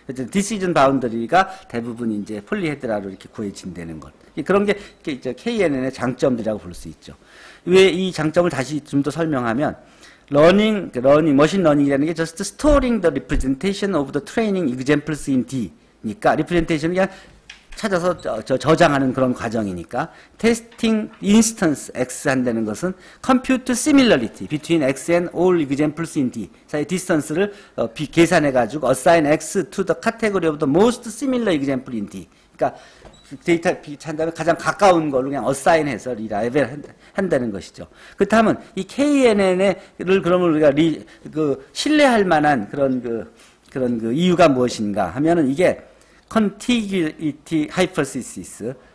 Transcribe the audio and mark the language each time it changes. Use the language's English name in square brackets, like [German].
[Korean] 디시전 바운더리가 대부분 이제 폴리헤드라로 이렇게 구해진다는 것. 그런 게 KNN의 장점들이라고 볼 수 있죠. 왜 이 장점을 다시 좀 더 설명하면 머신 러닝이라는 게 [English] just storing the representation of the training examples in D. 니까 representation은 [Korean] 그냥 찾아서 저장하는 그런 과정이니까 [English] testing instance X 한다는 것은 compute similarity between X and all examples in D [Korean] 사이의 [English] distance를 계산해 가지고 assign X to the category of the most similar example in D [Korean] 그러니까 데이터 한 다음에 가장 가까운 걸로 그냥 어사인해서 리라이벨 한다는 것이죠. 그렇다면 이 KNN을 그러면 우리가 신뢰할 만한 그런 그 이유가 무엇인가 하면은 이게 contiguity hypothesis